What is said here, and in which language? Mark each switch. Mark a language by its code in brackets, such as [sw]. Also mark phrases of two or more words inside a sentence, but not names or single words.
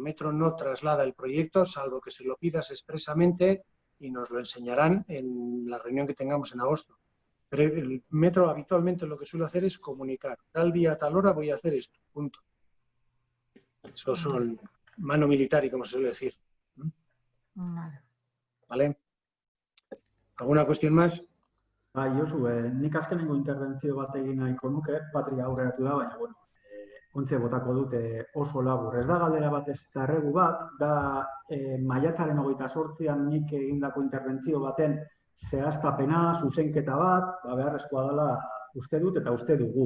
[es] Metro no traslada el proyecto, salvo que se lo pidas expresamente y nos lo enseñarán en la reunión que tengamos en agosto. Pero el Metro habitualmente lo que suele hacer es comunicar. Tal día, tal hora voy a hacer esto, punto. Eso son mano militar y como se suele decir. ¿Vale? ¿Alguna cuestión más? [eu] Josu, nik azkenengo interbentzio bat egin nahiko nuke, Patria aurreratu da, baina, bueno, ontze botako dute oso labur. Ez da galdera bat ez eta erregu bat, da maiatzaren 28an nik egindako interbentzio baten zehaztapena, zuzenketa bat, beharrezkoa dela uste dut eta uste dugu.